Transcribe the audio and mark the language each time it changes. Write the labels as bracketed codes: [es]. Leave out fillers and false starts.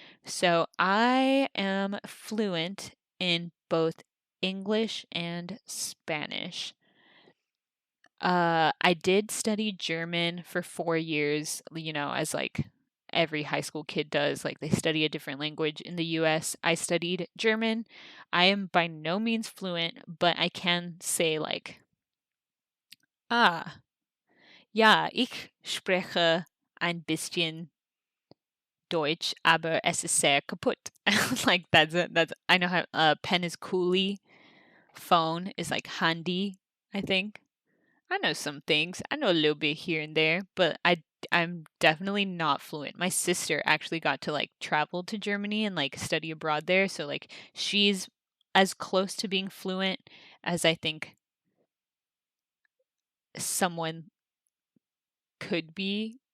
[en] So I am fluent in both English and Spanish. I did study German for 4 years, as like every high school kid does. Like they study a different language in the US. I studied German. I am by no means fluent, but I can say like, [de] ah, ja, ich spreche ein bisschen Deutsch, aber es ist sehr kaputt. [en] Like that's it. That's I know how pen is coolie, phone is like handy, I think. I know some things. I know a little bit here and there, but I'm definitely not fluent. My sister actually got to like travel to Germany and like study abroad there, so like she's as close to being fluent as I think someone could be.